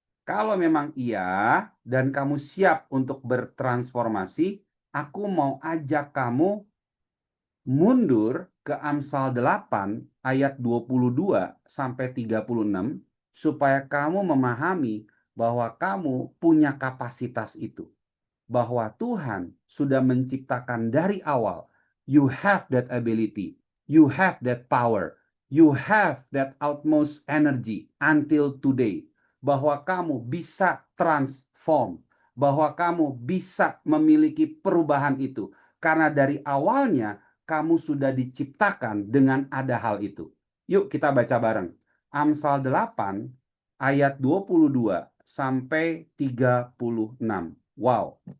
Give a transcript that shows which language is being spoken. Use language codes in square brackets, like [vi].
[id] Kalau memang iya dan kamu siap untuk bertransformasi, aku mau ajak kamu mundur ke Amsal 8 ayat 22 sampai 36 supaya kamu memahami bahwa kamu punya kapasitas itu. Bahwa Tuhan sudah menciptakan dari awal. [en] You have that ability. You have that power. You have that utmost energy until today. [id] Bahwa kamu bisa transform. Bahwa kamu bisa memiliki perubahan itu. Karena dari awalnya kamu sudah diciptakan dengan ada hal itu. Yuk kita baca bareng. Amsal 8 ayat 22 sampai 36. Wow.